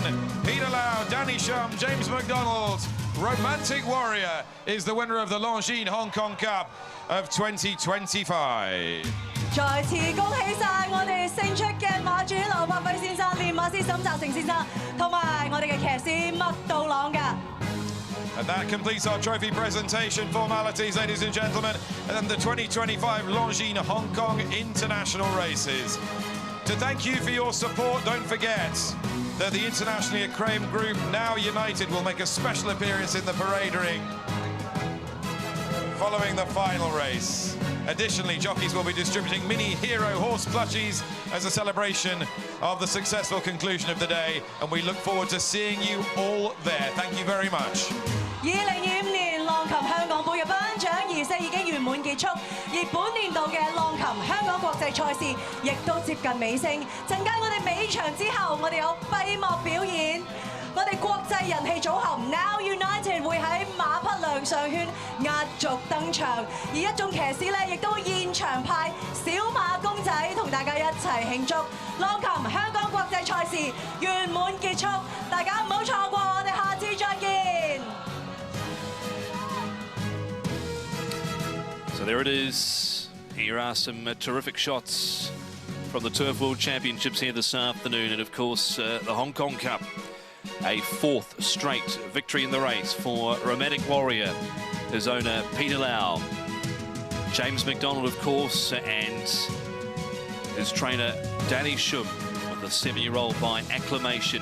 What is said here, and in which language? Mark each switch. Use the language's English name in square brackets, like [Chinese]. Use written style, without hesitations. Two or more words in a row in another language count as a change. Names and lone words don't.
[English] Peter Lau, Danny Shum, James McDonald, Romantic Warrior is the winner of the Longines Hong Kong Cup of 2025. [Cantonese] 再次恭喜晒我哋勝出嘅馬主劉柏輝先生、練馬師沈澤成先生，同埋我哋嘅騎師麥道朗㗎。 [English] And that completes our trophy presentation formalities, ladies and gentlemen, and the 2025 Longines Hong Kong International Races. To thank you for your support, don't forget that the internationally acclaimed group, Now United, will make a special appearance in the parade ring following the final race. Additionally, jockeys will be distributing mini hero horse plushies as a celebration of the successful conclusion of the day, and we look forward to seeing you all there. Thank you very much. [Cantonese] 2025 年浪琴香港杯嘅頒獎儀式已經圓滿結束，而本年度嘅浪琴香港國際賽事亦都接近尾聲。陣間我哋尾場之後，我哋有閉幕表演。我哋國際人氣組合 Now United 會喺馬匹亮相圈壓軸登場，而一眾騎師咧亦都會現場派小馬公仔同大家一齊慶祝浪琴香港國際賽事圓滿結束，大家唔好錯過，我哋下次再見。 [English] So there it is. Here are some terrific shots from the Turf World Championships here this afternoon, and of course the Hong Kong Cup. A fourth straight victory in the race for Romantic Warrior, his owner Peter Lau, James McDonald of course, and his trainer Danny Shum with the 7-year-old by acclamation.